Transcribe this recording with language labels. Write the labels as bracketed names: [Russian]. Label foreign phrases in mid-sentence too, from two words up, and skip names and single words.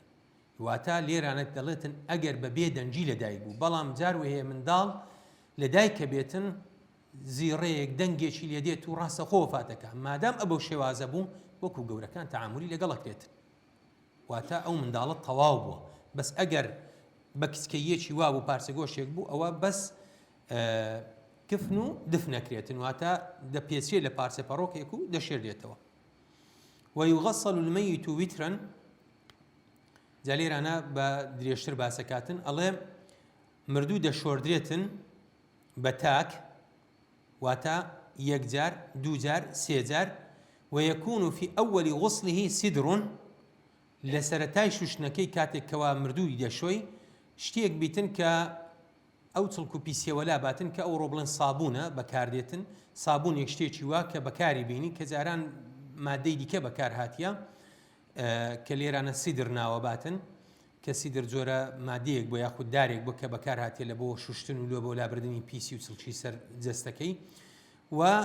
[Central Kurdish] واتە لێرانە دەڵێتن ئەگەر بە بێ دەنجی لە دایک بوو بەڵام جار وهەیە منداڵ لە دایکە بێتن زیڕەیەک دەنگێکی لێ دێت و ڕاستەخۆ وەفاتەکە مادام ئەبەو شێوازە بوو وەکو گەورەکان تەعاملی لەگەڵەکرێتن واتە ئەو منداڵە تەواو بووە بەس ئەگەر بە کچکەیەکی وا بوو پارچە گۆشتێک بوو ئەوە بەس کفن و دفنەکرێتن واتە دەپێچێت لە پارچە پەڕۆکێک و دەشێردێتەوە. [Arabic] ويغسل الميت وترا [Central Kurdish] جا لێرانە بە درێژتر باسەکاتن ئەڵێ مردوو دەشۆردرێتن بە تاک واتە یەک جار دوو جار سێ جار ويكون [Arabic] في أول غسله سدر [Central Kurdish] لە سەرەتای شوشنەکەی کاتێک کەوا مردووی دەشۆی شتێک بیتن کە ئەو چڵک و پیسێوەلا باتن کە ئەو ڕۆبڵن سابوونە بەکاردێتن سابوونێک شتێکی وا کە بەکاری بینی کە جاران مادەی دیکە بەکار هاتیە کە لێرانە سیدر ناوە باتن کە سیدر جۆرە مادەیەک بۆ یاخود دارێک بۆ کە بەکار هاتیە لە بۆ شوشتن و لۆ بۆ لابردننی پیسی و چڵکی سەر جەستەکەی و